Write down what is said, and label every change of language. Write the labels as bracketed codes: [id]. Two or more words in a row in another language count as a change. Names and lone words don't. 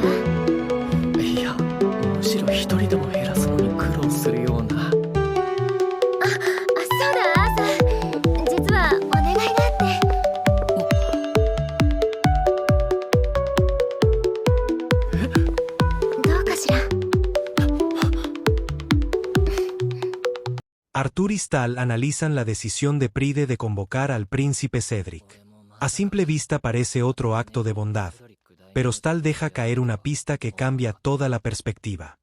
[ja] いや、むしろ一人でも減らすのに苦労するような。そうだ、アーサー、実はお願いがあって。どうかしら？ [es] Arthur y Stal analizan la decisión de Pride de convocar al príncipe Cedric. A simple vista parece otro acto de bondad, pero Stal deja caer una pista que cambia toda la perspectiva.